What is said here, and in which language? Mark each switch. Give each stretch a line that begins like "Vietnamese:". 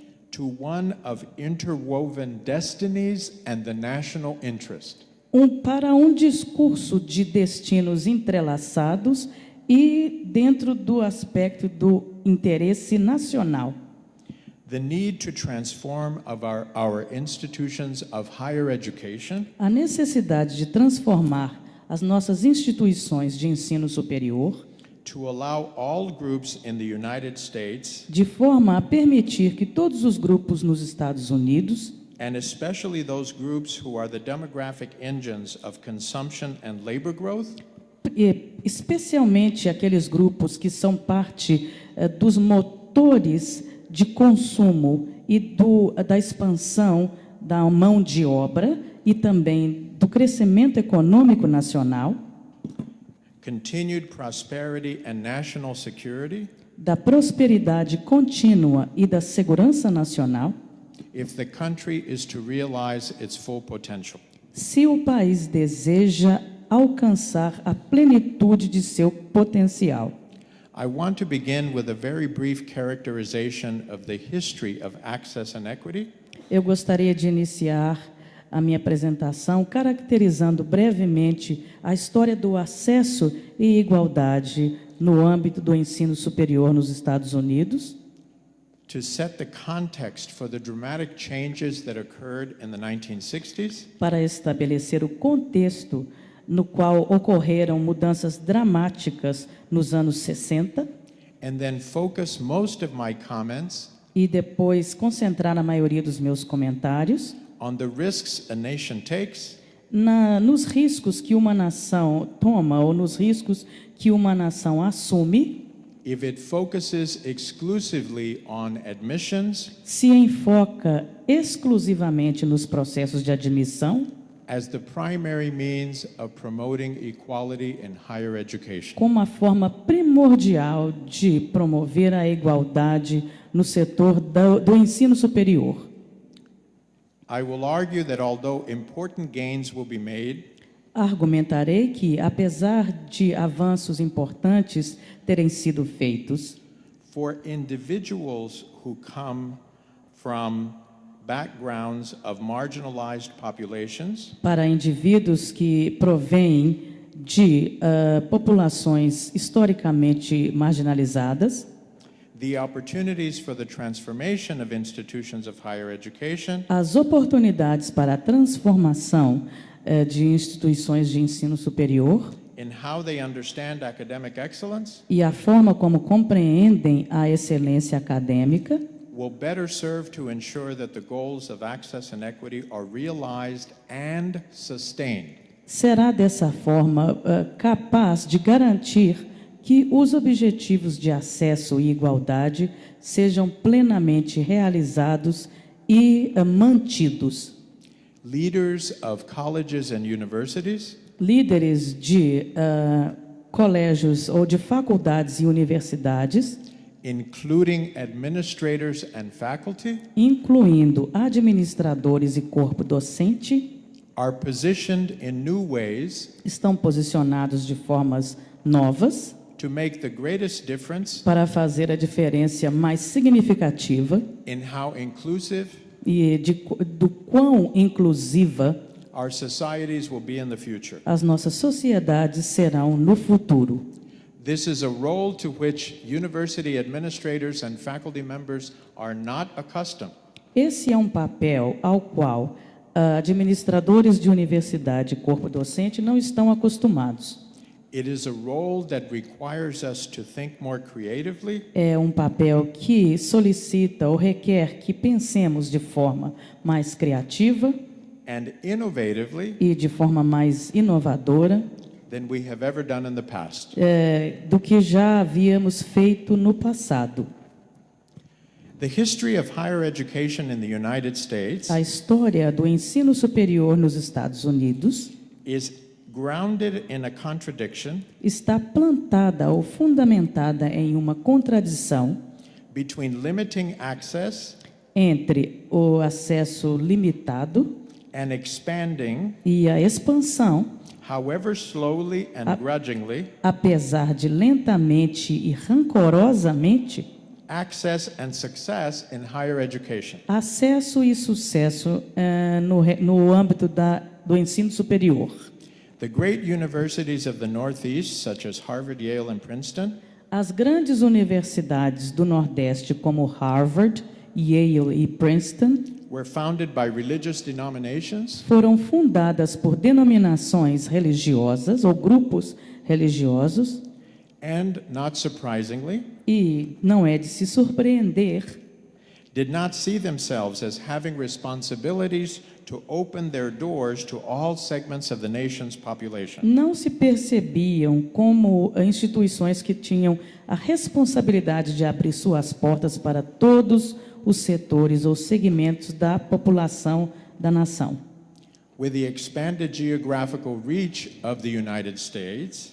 English: to one of interwoven destinies and the national interest.
Portuguese: Para um discurso de destinos entrelaçados e dentro do aspecto do interesse nacional.
English: The need to transform of our institutions of higher education,
Portuguese: A necessidade de transformar as nossas instituições de ensino superior
English: to allow all groups in the United States,
Portuguese: de forma a permitir que todos os grupos nos Estados Unidos,
English: and especially those groups who are the demographic engines of consumption and labor growth,
Portuguese: especialmente aqueles grupos que são parte dos motores de consumo e da expansão da mão de obra e também do crescimento econômico nacional,
English: continued prosperity and national security,
Portuguese: da prosperidade contínua e da segurança nacional,
English: if the country is to realize its full potential.
Portuguese: se o país deseja alcançar a plenitude de seu potencial.
English: I want to begin with a very brief characterization of the history of access and equity,
Portuguese: Eu gostaria de iniciar a minha apresentação caracterizando brevemente a história do acesso e igualdade no âmbito do ensino superior nos Estados Unidos,
English: to set the context for the dramatic changes that occurred in the 1960s,
Portuguese: para estabelecer o contexto no qual ocorreram mudanças dramáticas nos anos 60
English: and then focus most of my comments
Portuguese: e depois concentrar a maioria dos meus comentários
English: on the risks a nation takes
Portuguese: nos riscos que uma nação toma ou nos riscos que uma nação assume
English: if it focuses exclusively on admissions
Portuguese: se enfoca exclusivamente nos processos de admissão
English: as the primary means of promoting equality in higher education.
Portuguese: como uma forma primordial de promover a igualdade no setor do ensino superior.
English: I will argue that although important gains will be made,
Portuguese: Argumentarei que, apesar de avanços importantes terem sido feitos,
English: for individuals who come from backgrounds of marginalized populations,
Portuguese: para indivíduos que provêm de populações historicamente marginalizadas,
English: the opportunities for the transformation of institutions of higher education
Portuguese: as oportunidades para a transformação de instituições de ensino superior
English: in how they understand academic excellence
Portuguese: e a forma como compreendem a excelência acadêmica
English: will better serve to ensure that the goals of access and equity are realized and sustained.
Portuguese: será dessa forma capaz de garantir que os objetivos de acesso e igualdade sejam plenamente realizados e mantidos.
English: Leaders of colleges and universities
Portuguese: Líderes de colégios ou de faculdades e universidades,
English: including administrators and faculty,
Portuguese: incluindo administradores e corpo docente,
English: are positioned in new ways
Portuguese: estão posicionados de formas novas
English: to make the greatest difference
Portuguese: para fazer a diferença mais significativa
English: in how inclusive
Portuguese: e do quão inclusiva
English: our societies will be in the future.
Portuguese: as nossas sociedades serão no futuro.
English: This is a role to which university administrators and faculty members are not accustomed.
Portuguese: Esse é um papel ao qual administradores de universidade e corpo docente não estão acostumados.
English: It is a role that requires us to think more creatively
Portuguese: É um papel que solicita ou requer que pensemos de forma mais criativa
English: and innovatively
Portuguese: e de forma mais inovadora
English: than we have ever done in the past.
Portuguese: do que já havíamos feito no passado.
English: The history of higher education in the United States
Portuguese: A história do ensino superior nos Estados Unidos
English: is grounded in a contradiction
Portuguese: está plantada ou fundamentada em uma contradição
English: between limiting access
Portuguese: entre o acesso limitado
English: and expanding,
Portuguese: e a expansão,
English: however slowly and grudgingly,
Portuguese: apesar de lentamente e rancorosamente,
English: access and success in higher education.
Portuguese: acesso e sucesso no âmbito do ensino superior.
English: The great universities of the Northeast, such as Harvard, Yale, and Princeton,
Portuguese: As grandes universidades do Nordeste, como Harvard, Yale e Princeton,
English: were founded by religious denominations
Portuguese: foram fundadas por denominações religiosas ou grupos religiosos
English: and, not surprisingly,
Portuguese: e não é de se surpreender,
English: did not see themselves as having responsibilities to open their doors to all segments of the nation's population.
Portuguese: não se percebiam como instituições que tinham a responsabilidade de abrir suas portas para todos os setores ou segmentos da população da nação.
English: With the expanded geographical reach of the United States,